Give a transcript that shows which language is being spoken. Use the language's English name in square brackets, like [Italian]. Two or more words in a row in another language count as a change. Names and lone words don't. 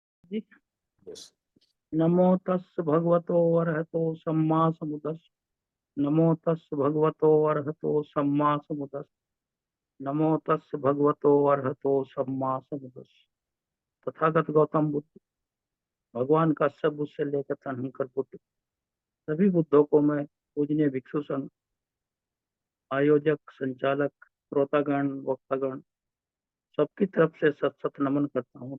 [Hindi] जी। यस। [Pali] नमो तस् भगवतो अरहतो सम्मा समुदस्। नमो तस् भगवतो अरहतो सम्मा समुदस्। नमो तस् भगवतो अरहतो सम्मा समुदस्। [Hindi] तथागत गौतम बुद्ध, भगवान का सब बुद्ध से लेकर तनहंकर बुद्ध, सभी बुद्धों को मैं पूजनीय भिक्षु संघ, आयोजक, संचालक, श्रोतागण, वक्तागण सबकी तरफ से सत सत नमन करता हूँ।